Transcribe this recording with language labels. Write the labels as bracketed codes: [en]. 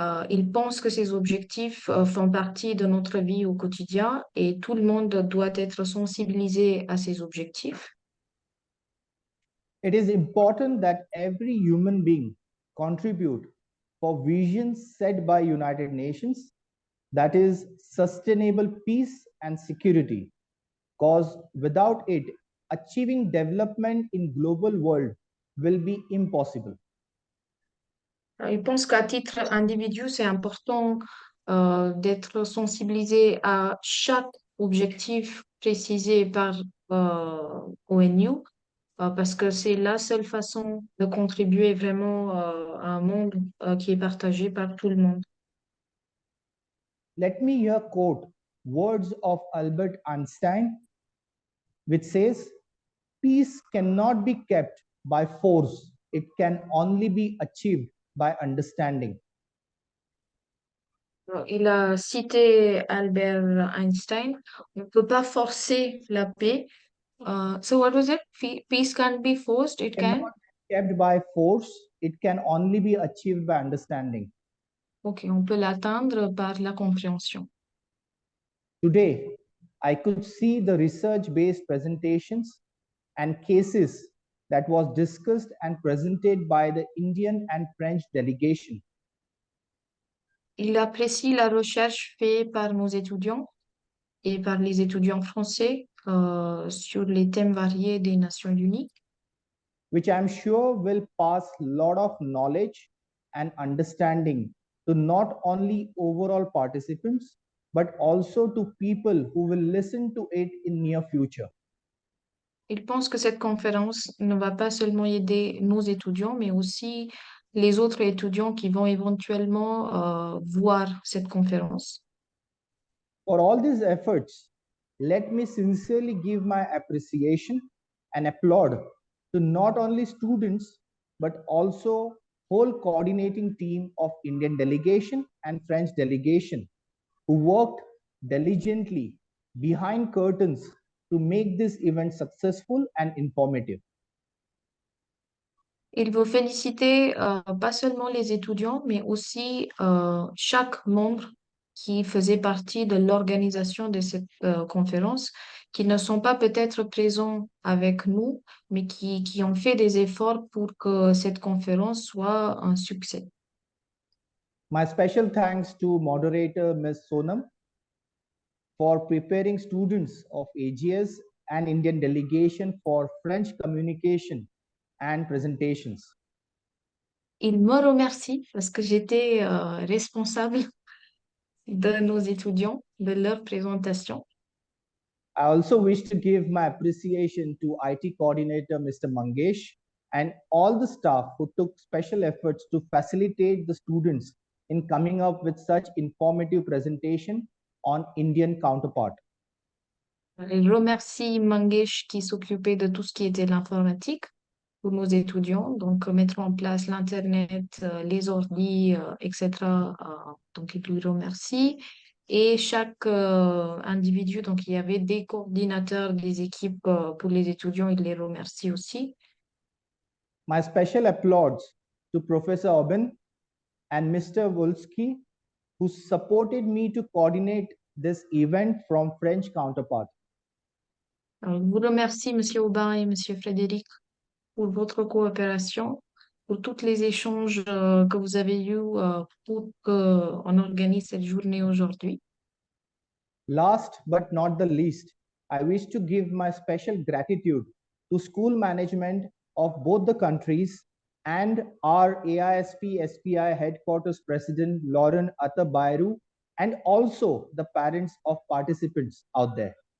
[fr] Il pense que ces objectifs font partie de notre vie au quotidien et tout le monde doit être sensibilisé à ces objectifs. [en] It is important that every human being contribute for visions set by United Nations, that is sustainable peace and security, because without it, achieving development in global world will be impossible. [fr] Il pense qu'à titre individu, c'est important d'être sensibilisé à chaque objectif précisé par ONU, parce que c'est la seule façon de contribuer vraiment à un monde qui est partagé par tout le monde. [en] Let me here quote words of Albert Einstein, which says, "Peace cannot be kept by force. It can only be achieved by understanding." [fr] Il a cité Albert Einstein. On ne peut pas forcer la paix. [en] So what was it? Peace can't be forced. It can. Cannot be kept by force. It can only be achieved by understanding. [fr] Ok, on peut l'atteindre par la compréhension. [en] Today, I could see the research-based presentations and cases that was discussed and presented by the Indian and French delegation. [fr] Il apprécie la recherche faite par nos étudiants et par les étudiants français sur les thèmes variés des Nations Unies, [en] which I'm sure will pass a lot of knowledge and understanding to not only overall participants, but also to people who will listen to it in near future. [fr] il pense que cette conférence ne va pas seulement aider nos étudiants, mais aussi les autres étudiants qui vont éventuellement voir cette conférence. [en] For all these efforts, let me sincerely give my appreciation and applaud to not only students, but also whole coordinating team of Indian delegation and French delegation who worked diligently behind curtains to make this event successful and informative. [fr] Il veut féliciter pas seulement les étudiants, mais aussi chaque membre qui faisait partie de l'organisation de cette conférence, qui ne sont pas peut-être présents avec nous, mais qui ont fait des efforts pour que cette conférence soit un succès. [en] My special thanks to moderator Ms. Sonam for preparing students of AGS and Indian delegation for French communication and presentations. [fr] Il me remercie parce que j'étais responsable de nos étudiants, de leur présentation. [en] I also wish to give my appreciation to IT coordinator Mr. Mangesh and all the staff who took special efforts to facilitate the students in coming up with such informative presentation on Indian counterpart. [fr] Il remercie Mangesh qui s'occupait de tout ce qui était l'informatique pour nos étudiants, donc mettre en place l'Internet, les ordi, etc. Donc il lui remercie. Et chaque individu, donc il y avait des coordinateurs des équipes pour les étudiants, il les remercie aussi. [en] My special applause to Professor Oben and Mr. Wolski, who supported me to coordinate this event from French counterpart. [fr] Alors, je vous remercie, Monsieur Aubin et Monsieur Frédéric, pour votre coopération, pour tous les échanges que vous avez eus pour qu'on organise cette journée aujourd'hui. [en] Last but not the least, I wish to give my special gratitude to school management of both the countries and our AISP SPI headquarters president Lauren Atabairu, and also the parents of participants out there.